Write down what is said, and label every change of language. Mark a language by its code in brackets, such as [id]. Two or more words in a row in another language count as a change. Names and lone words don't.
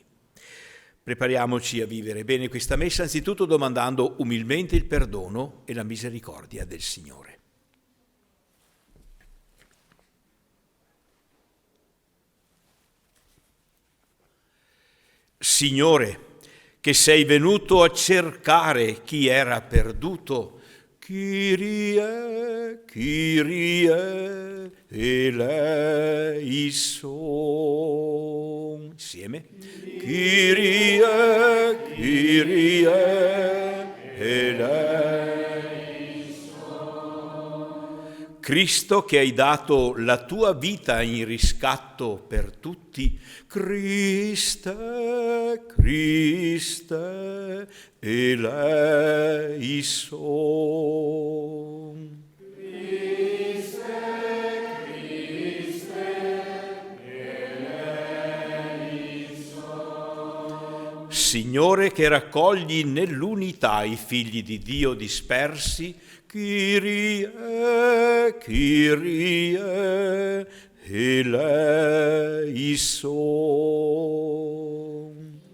[it] Prepariamoci a vivere bene questa messa, anzitutto domandando umilmente il perdono e la misericordia del Signore. Signore, che sei venuto a cercare chi era perduto, [el] Kyrie, Kyrie, eleison. Insieme. Kyrie, Kyrie, eleison. [it] Cristo, che hai dato la tua vita in riscatto per tutti, [el] Christe, Christe, eleison. [it] Signore, che raccogli nell'unità i figli di Dio dispersi, [el] Kyrie, Kyrie, eleison.